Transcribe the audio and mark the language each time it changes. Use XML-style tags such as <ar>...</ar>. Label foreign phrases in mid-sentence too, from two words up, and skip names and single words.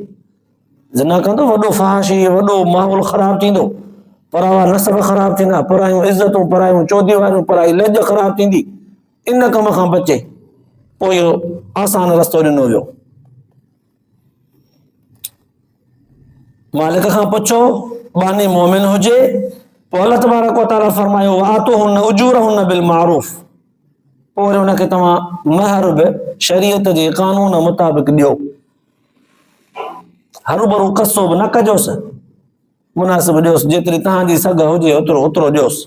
<sd>ज़िना कंदो वॾो फहाशी, वॾो माहौल ख़राब थींदो, परावा नसब ख़राब थींदा, परायूं इज़तूं, परायूं चौधीवारियूं, पराई लज ख़राब थींदी, इन कम खां बचे। पोइ इहो आसान रस्तो ॾिनो वियो, मालिक खां पुछो, बानी मोमिन हुजे। पोइ</sd> <ar>الله تبارك وتعالى</ar> <sd>फरमायो</sd> <ar>آتوهن أجورهن بالمعروف.</ar> <sd>पोइ वरी हुनखे तव्हां महर बि शरीयत जे कानून मुताबिक़ ॾियो, हरू भरू कसो बि न कजोसि, मुनासिब ॾियोसि, जेतिरी तव्हांजी सघ हुजे ओतिरो ॾियोसि।</sd>